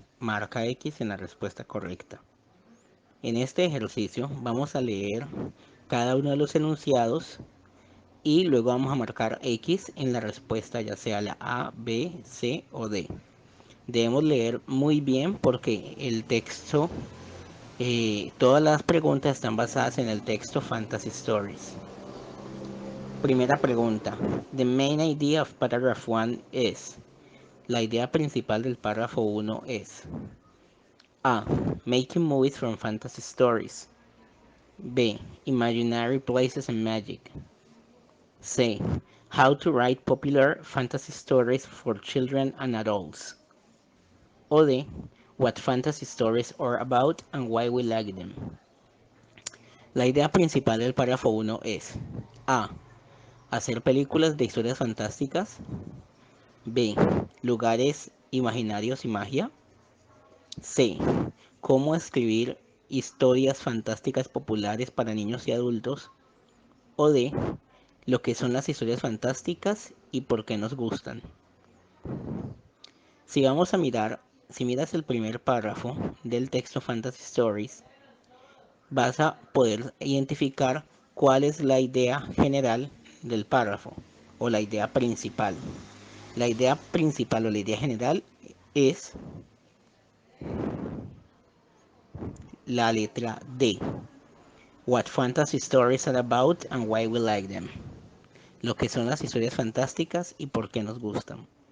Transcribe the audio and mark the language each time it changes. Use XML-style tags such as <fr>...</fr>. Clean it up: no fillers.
<es>Marca X en la respuesta correcta. En este ejercicio vamos a leer cada uno de los enunciados y luego vamos a marcar X en la respuesta, ya sea la A, B, C o D. Debemos leer muy bien porque el texto, todas las preguntas están basadas en el texto Fantasy Stories. Primera pregunta.</es> <en>The main idea of paragraph 1 is.</en> <es>La idea principal del párrafo 1 es A.</es> <en>Making movies from fantasy stories. B. Imaginary places and magic. C. How to write popular fantasy stories for children and adults. O D. What fantasy stories are about and why we like them.</en> <es>La idea principal del párrafo 1 es A. Hacer películas de historias fantásticas. B. Lugares imaginarios y magia. C. Cómo escribir historias fantásticas populares para niños y adultos. O D. Lo que son las historias fantásticas y por qué nos gustan. Si vamos a mirar, si miras el primer párrafo del texto Fantasy Stories, vas a poder identificar cuál es la idea general del párrafo o la idea principal. La idea principal o la idea general es la letra D.</es> <en>What fantasy stories are about and why we like them.</en> <es>Lo que son las historias fantásticas y por qué nos gustan.</es>